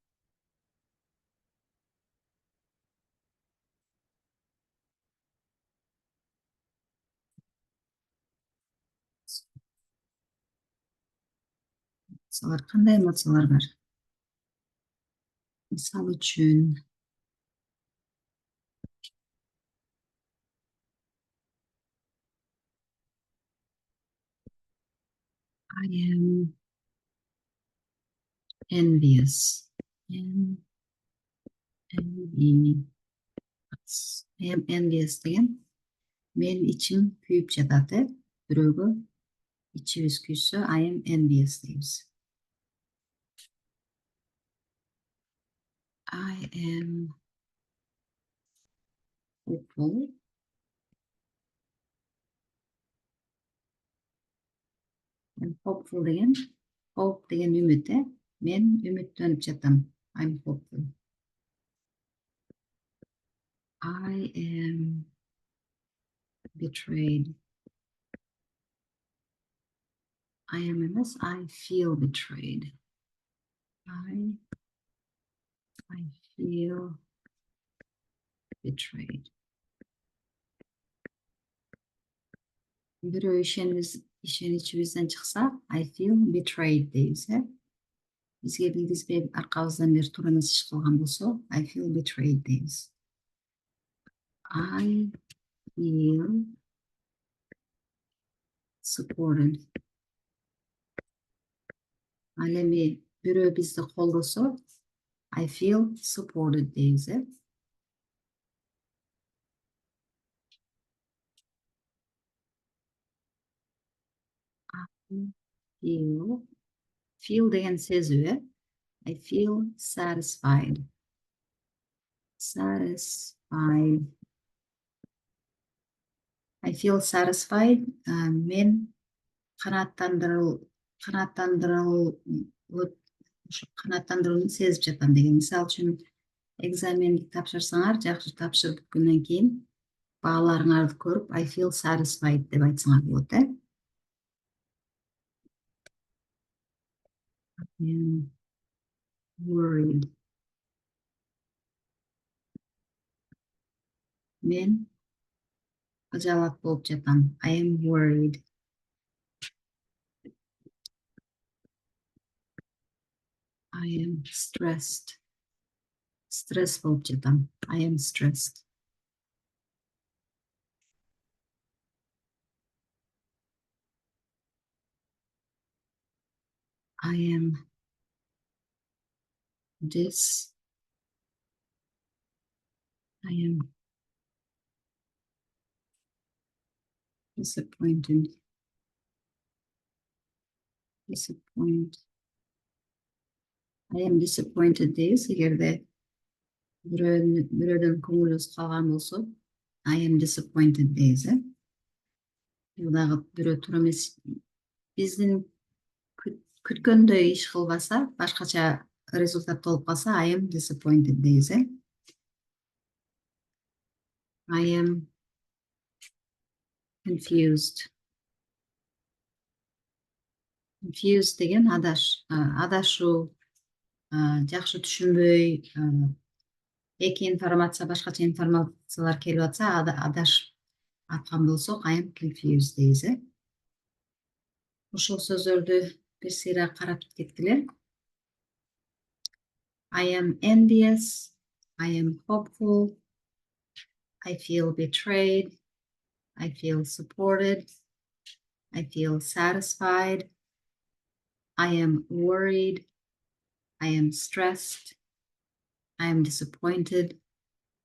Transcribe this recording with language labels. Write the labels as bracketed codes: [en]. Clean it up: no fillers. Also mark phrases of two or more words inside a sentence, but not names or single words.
[ky] Эмоциялар кандай эмоциялар бар? Мисалы үчүн [en] I am envious. I am envious [ky] деген мен ичим күйүп жатат, бирөөгө ичибиз күйсө [en] I am envious [ky] дейбиз. [en] I am hopeful. [ky] Hopeful деген hope деген үмүт, мен үмүттөнүп жатам. [en] I'm hopeful. I am betrayed. I am emес, I feel betrayed. I feel betrayed. [ky] Бирөө ишеничибизден чыкса, [en] I feel betrayed [ky] дейбиз, бизге билгизбей аркабыздан бери туура эмес иш кылган болсо, [en] I feel betrayed дейбиз. I feel supported. [ky] Ал эми бирөө бизди колдосо, [en] I feel supported дейбиз, Feel [ky] деген сезүү, [en] I feel satisfied. Satisfied. I feel satisfied. [ky] Мен канааттандырууну сезип жатам деген. Мисалы үчүн, экзаменди тапшырсаңар, жакшы тапшырып бүткөндөн кийин бааларыңарды көрүп, [en] I feel satisfied [ky] деп айтсаңар болот, [en] I am worried. [ky] Мен кыжаалат болуп жатам. [en] I am worried. I am stressed. [ky] Stress болуп жатам. [en] I am stressed. I am disappointed. I am disappointed дейбиз. [ky] Эгерде бирөөдөн көңүлүбүз калган болсо, [en] I am disappointed [ky] дейбиз, Бул дагы бирөө туура эмес, биздин күткөндөй иш кылбаса, башкача результат болуп калса, [en] I am disappointed дейбиз, I am confused. [ky] Confused деген адашуу, жакшы түшүнбөй, эки информация, башкача информациялар келип атса, адашып аткан болсок, [en] I am confused [ky] дейбиз, Ушул сөздөрдү бир сыйра карап кеткиле. [en] I am envious. I am hopeful. I feel betrayed. I feel supported. I feel satisfied. I am worried. I am stressed. I am disappointed.